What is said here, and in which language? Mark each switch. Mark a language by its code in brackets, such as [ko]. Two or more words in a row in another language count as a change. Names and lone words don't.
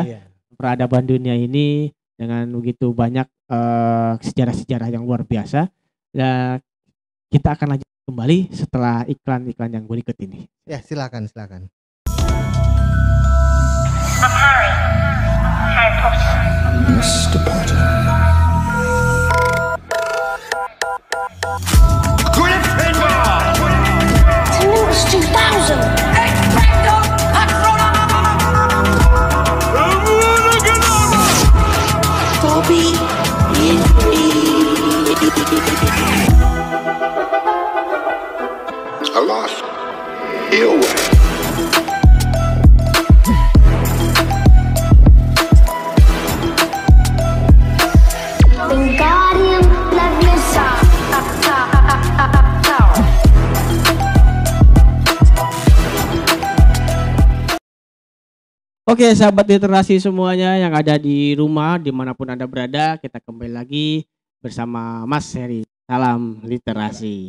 [id] Peradaban dunia ini dengan begitu banyak sejarah-sejarah yang luar biasa. Dan kita akan lanjut kembali setelah iklan-iklan yang berikut ini. Ya, silakan. Harry Potter. Mr. Potter. Gryffindor. Tenuous 2000. Expecto Patronum. Dobby. [en] A lost earwig. [id] Wingardium Leviosa. Oke, sahabat literasi semuanya yang ada di rumah, dimanapun Anda berada, kita kembali lagi bersama Mas Heri. Salam literasi.